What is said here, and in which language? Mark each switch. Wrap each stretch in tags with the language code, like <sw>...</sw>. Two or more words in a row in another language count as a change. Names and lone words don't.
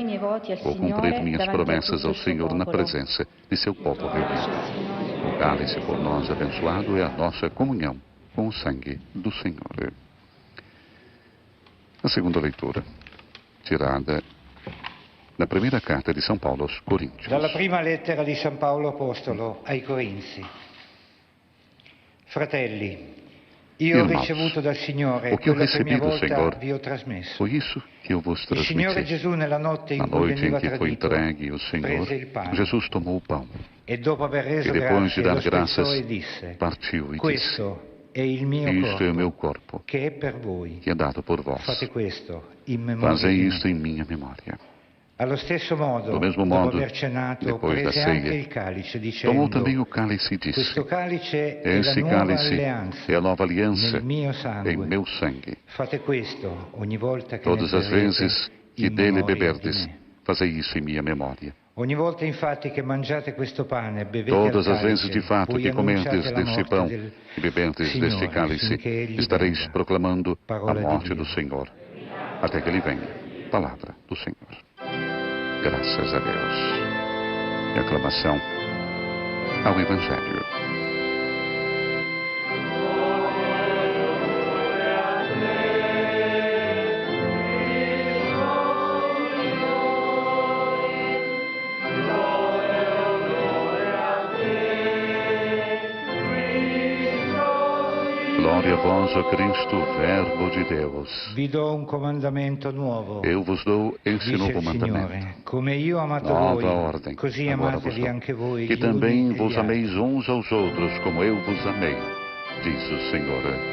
<pt>Vou cumprir minhas promessas ao Senhor na presença de seu povo reunido. O cálice por nós abençoado é a nossa comunhão com o sangue do Senhor. A segunda leitura, tirada da primeira carta di São Paulo aos Coríntios.</pt> <it>Dalla prima lettera di San Paolo Apostolo ai Corinzi. Fratelli, io ho ricevuto dal Signore quello che mia volta vi ho trasmesso.</it> <pt>Foi isso que eu vos transmiti.</pt> <it>Il Signore Gesù nella notte in cui veniva tradito, prese il pane.</it> <pt>Jesus tomou o pão.</pt> <it>E dopo aver reso grazie, lo spezzò e disse: Questo è il mio</it> <pt>isto é o meu corpo,</pt> <it>che è per voi.</it> <pt>Que é dado por vós.</pt> <it>Fate questo in memoria</it> <pt>Fazei isto em minha memória.</pt> <it>Allo stesso modo,</it> <pt>do mesmo</pt> <it>dopo</it> <pt>modo,</pt> <it>aver cenato,</it> <pt>depois da</pt> <it>prese anche</it> <pt>ceia,</pt> <it>il calice, dicendo:</it> <pt>tomou também o cálice e disse:</pt> <it>Questo calice è la</it> <pt>Esse</pt> <it>nuova</it> <pt>cálice</pt> <it>alleanza</it> <pt>é a nova aliança</pt> <it>nel mio sangue.</it> <pt>em meu sangue.</pt> <it>Fate questo ogni volta che</it> <pt>Todas</pt> <it>ne</it> <pt>as vezes que</pt> <it>in</it> <pt>dele</pt> <it>memoria</it> <pt>beberdes,</pt> <it>di me.</it> <pt>fazei isso em minha memória.</pt> <it>Ogni volta infatti che mangiate questo pane e bevete</it> <pt>Todas</pt> <it>il</it> <pt>as vezes</pt> <it>calice,</it> <pt>de fato</pt> <it>voi</it> <pt>que comendes</pt> <it>annunciate la</it> <pt>deste</pt> <it>morte</it> <pt>pão</pt> <it>del</it> <pt>e beberdes</pt> <it>Signore,</it> <pt>deste cálice,</pt> <it>finché egli</it> <pt>estareis</pt> <it>venga.</it> <pt>proclamando a</pt> <it>Parola</it> <pt>morte</pt> <it>di</it> <pt>do</pt> <it>Dio.</it> <pt>Senhor, até que ele venha. Palavra do Senhor. Graças a Deus. E aclamação ao Evangelho. Glória a vós, ó Cristo, Verbo de Deus.</pt> <it>Vi do un comandamento nuovo.</it> <pt>Eu vos dou esse</pt> <it>Dice</it> <pt>novo</pt> <it>il</it> <pt>mandamento.</pt> <it>Signore, come io ho amato</it> <pt>Nova</pt> <it>voi,</it> <pt>ordem.</pt> <it>così</it> <pt>Agora</pt> <it>amatevi</it> <pt>vos dou.</pt> <it>anche voi.</it> <pt>Que</pt> <it>gli</it> <pt>também</pt> <it>uni e</it> <pt>vos</pt> <it>gli altri.</it> <pt>ameis uns aos outros, como eu vos amei, diz o Senhor.</pt>